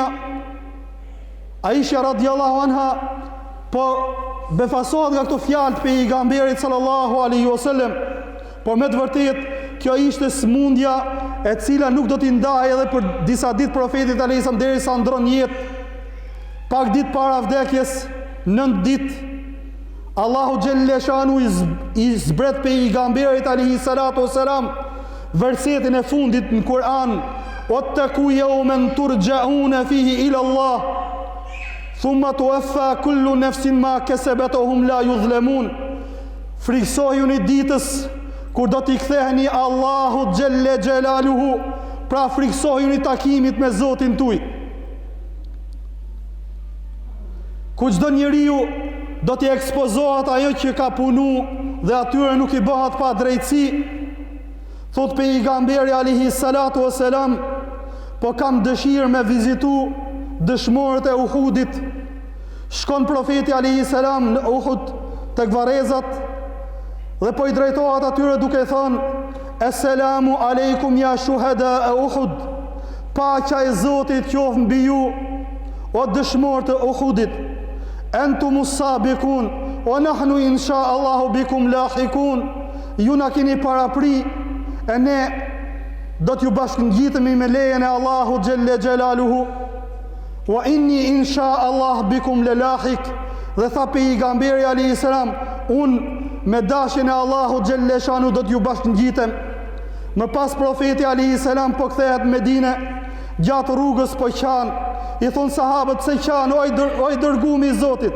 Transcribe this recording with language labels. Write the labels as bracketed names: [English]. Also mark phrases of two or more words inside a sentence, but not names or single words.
[Albanian] Aisha [Arabic] رضي الله عنها [Albanian] po befasohet nga këto fjalë të pejgamberit [Arabic] صلى الله عليه وسلم, [Albanian] por me të vërtetë kjo ishte smundja e cila nuk do t'i ndajë edhe për disa ditë profetit [Arabic] عليه السلام [Albanian] derisa ndron jetë. Pak ditë para vdekjes, 9 ditë, Allahu [Arabic] جل شأنه [Albanian] i zbret pejgamberit [Arabic] عليه الصلاة والسلام [Albanian] versetin e fundit në Kur'an, [Arabic] واتقوا يوما ترجعون فيه إلى الله ثم توفى كل نفس ما كسبت وهم لا يظلمون. [Albanian] Friksohuni ditës kur do t'i ktheheni Allahu [Arabic] جل جلاله, [Albanian] pra friksohuni takimit me Zotin tuaj. Ku çdo njeriu do t'i ekspozohet ajo që ka punu dhe atyre nuk i bëhat pa drejtësi. Thot pejgamberi [Arabic] عليه الصلاة والسلام, [Albanian] po kam dëshirë me vizitu dëshmorët e Uhudit. Shkon profeti [Arabic] عليه السلام [Albanian] në Uhud tek varrezat dhe po i drejtohet atyre duke thënë: [Arabic] السلام عليكم يا شهداء [Albanian] e Uhud, paqja e Zotit qoftë mbi ju, o dëshmorët e Uhudit. [Arabic] أنتم السابقون, ونحن إن شاء الله بكم لاحقون. [Albanian] Ju na keni parapri, e ne do t'ju bashkëngjitemi me lejen e Allahu [Arabic] جل جلاله. وإني إن شاء الله بكم لاحق. [Albanian] Dhe tha pejgamberi [Arabic] عليه السلام, [Albanian] unë me dashjen e Allahu [Arabic] جل شأنه [Albanian] do t'ju bashkëngjitem. Më pas profeti [Arabic] عليه السلام [Albanian] po kthehet në Medinë, gjatë rrugës po qan, i thon sahabët se qan, oj dërgumi i Zotit.